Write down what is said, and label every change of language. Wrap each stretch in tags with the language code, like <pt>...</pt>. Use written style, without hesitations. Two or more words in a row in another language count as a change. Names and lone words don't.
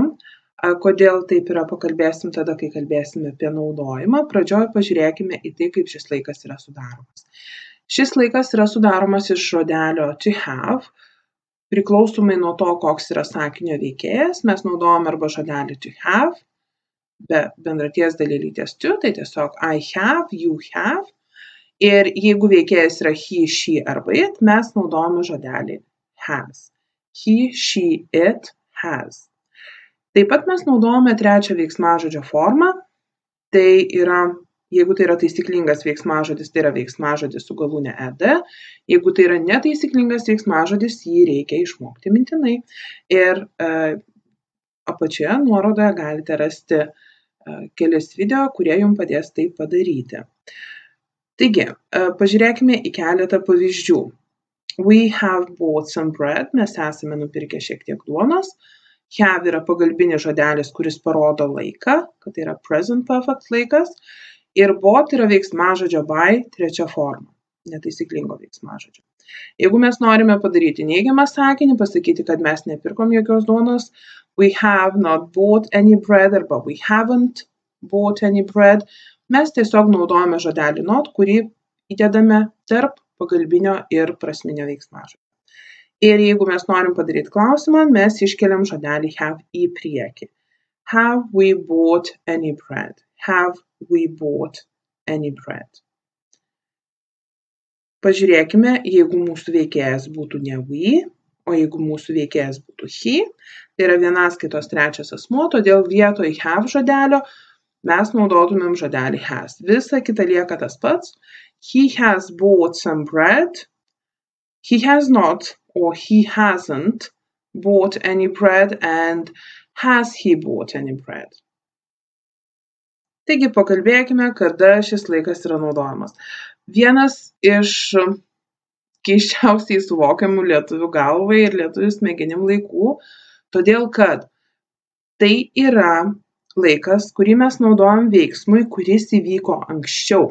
<lt>Kodėl taip yra, pakalbėsim tada, kai kalbėsime apie naudojimą. Pradžioje pažiūrėkime į tai, kaip šis laikas yra sudaromas. Šis laikas yra sudaromas iš žodelio</lt> <en>to have.</en> <lt>Priklausomai nuo to, koks yra sakinio veikėjas, mes naudojam arba žodelį</lt> <en>to have,</en> <lt>be bendraties dalelytės to, tai tiesiog</lt> <en>I have, you have.</en> <lt>Ir jeigu veikėjas yra</lt> <en>he, she</en> <lt>arba it, mes naudojame žodelį has.</lt> <en>He, she, it, has.</en> <lt>Taip pat mes naudojame trečią veiksmažodžio formą. Tai yra, jeigu tai yra taisyklingas veiksmažodis, tai yra veiksmažodis su galūne ed. Jeigu tai yra netaisyklingas veiksmažodis, jį reikia išmokti mintinai. Ir apačioje nuorodoje galite rasti kelis video, kurie jums padės tai padaryti. Taigi, pažiūrėkime į keletą pavyzdžių.</lt> <en>We have bought some bread.</en> <lt>Mes esame nupirkę šiek tiek duonos. Have yra pagalbinis žodelis, kuris parodo laiką, kad tai yra</lt> <en>present perfect</en> <lt>laikas. Ir bought yra veiksmažodžio by trečia forma, netaisyklingo veiksmažodžio. Jeigu mes norime padaryti neigiamą sakinį, pasakyti, kad mes nepirkom jokios duonos,</lt> <en>we have not bought any bread arba we haven't bought any bread,</en> <lt>mes tiesiog naudojame žodelį not, kurį įdedame tarp pagalbinio ir prasminio veiksmažodžio. Ir jeigu mes norim padaryti klausimą, mes iškeliam žodelį have į priekį.</lt> <en>Have we bought any bread? Have we bought any bread?</en> <lt>Pažiūrėkime, jeigu mūsų veikėjas būtų ne we, o jeigu mūsų veikėjas būtų he, tai yra vienaskaitos trečias asmuo, todėl vietoj have žodelio mes naudotumėm žodelį has. Visa kita lieka tas pats.</lt> <en>He has bought some bread. He has not or he hasn't bought any bread, and has he bought any bread?</en> <lt>Taigi pakalbėkime, kada šis laikas yra naudojamas. Vienas iš keisčiausiai suvokiamų lietuvių galvai ir lietuvių smegenim laikų, todėl kad tai yra laikas, kurį mes naudojam veiksmui, kuris įvyko anksčiau.</lt>